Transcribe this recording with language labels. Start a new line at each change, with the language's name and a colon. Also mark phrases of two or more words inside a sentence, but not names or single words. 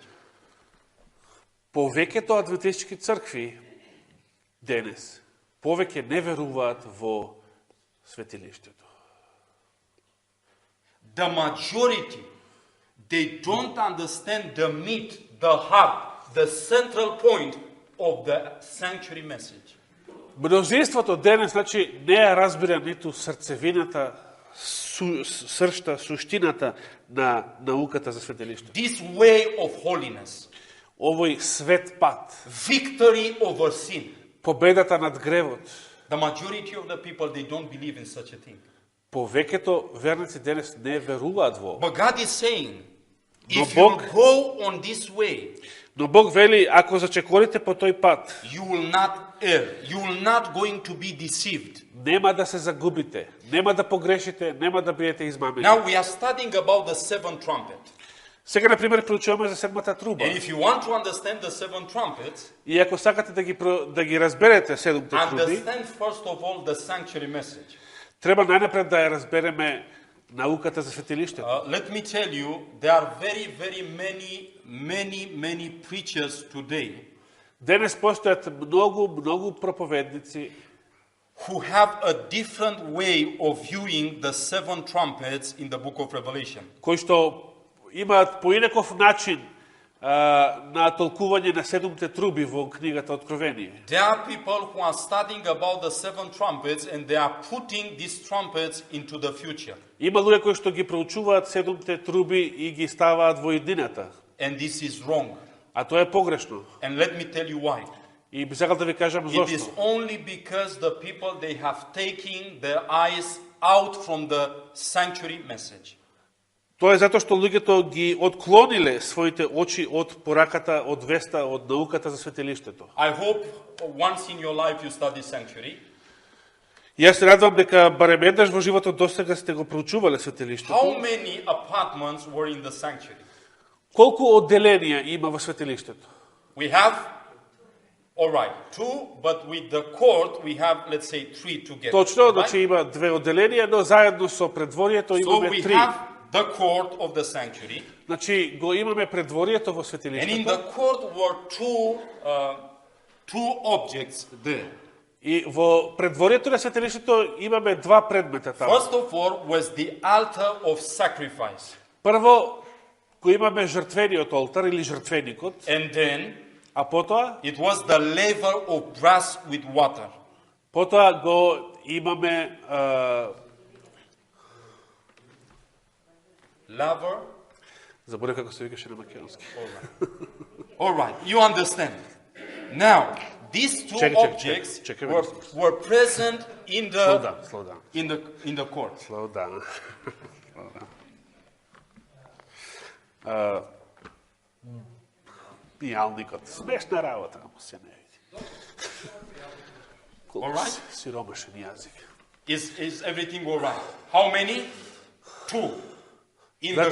Macedonian: Повеќето адвентистички цркви денес повеќе не веруваат во светилиштето.
English: The majority, they don't understand the meat, the heart, the central point of the sanctuary message.
Macedonian: Мнозинството денес, значи, не ја разбира ниту срцевината, сршта, суштината на науката за светилиштето.
English: This way of holiness,
Macedonian: Овој свет пат,
English: victory over sin.
Macedonian: победата над гревот.
English: The majority of the people, they don't believe in such a thing.
Macedonian: Повеќето верници денес не веруваат во.
English: But God is saying, if
Macedonian: Но
English: you
Macedonian: Бог-
English: go on this way,
Macedonian: Но Бог вели, ако зачекорите по тој пат,
English: you will not err. You will not going to be deceived.
Macedonian: нема да се загубите, нема да погрешите, нема да бидете измамени.
English: Now we are studying about the seventh trumpet.
Macedonian: Сега, например, проучуваме за седмата труба.
English: And if you want to understand the seven trumpets,
Macedonian: И ако сакате да ги разберете седмите труби,
English: understand first of all the sanctuary message.
Macedonian: треба најнапред да ја разбереме науката за светилиштето.
English: Let me tell you, there are very many preachers today
Macedonian: Денес постојат многу проповедници
English: who have a different way of viewing the seven trumpets in the book of Revelation.
Macedonian: кои што имаат поинаков начин на толкување на седумте труби во книгата Откровение.
English: There are people who are studying about the seven trumpets and they are putting these trumpets into the future.
Macedonian: Има луѓе кои што ги проучуваат седумте труби и ги ставаат во иднината.
English: And this is wrong.
Macedonian: А тоа е погрешно.
English: And let me tell you why.
Macedonian: И би сакал да ви кажам
English: It is
Macedonian: зошто.
English: only because the people, they have taken their eyes out from the sanctuary message.
Macedonian: Тоа е затоа што луѓето ги отклониле своите очи од пораката, од веста, од науката за светилиштето.
English: I hope once in your life you study sanctuary.
Macedonian: И јас се радвам дека барем еднаш во животот досега сте го проучувале светилиштето.
English: How many apartments were in the sanctuary?
Macedonian: Колку одделенија има во светилиштето?
English: We have, all right, two, but with the court we have, let's say, three together.
Macedonian: Точно,
English: right?
Macedonian: значи има две одделенија, но заедно со предворието
English: So
Macedonian: имаме
English: we
Macedonian: три.
English: have the court of the sanctuary,
Macedonian: Значи го имаме предворието во
English: and in
Macedonian: светилиштето
English: the court were two objects there.
Macedonian: и во предворието на светилиштето имаме два предмета таму.
English: First of all was the altar of sacrifice,
Macedonian: Прво го имаме жртвениот олтар или жртвеникот,
English: and then
Macedonian: а потоа
English: it was the laver of brass with water.
Macedonian: Потоа го имаме
English: Laver.
Macedonian: заборев како се викаше на македонски.
English: All right, you understand. Now, these two Check, objects check. were present in Slow the down. in the court. Slow down.
Macedonian: Пијалникот. Смешна работа, му се не види.
English: All right?
Macedonian: Сиромашен јазик.
English: Is everything all right? How many? Two in the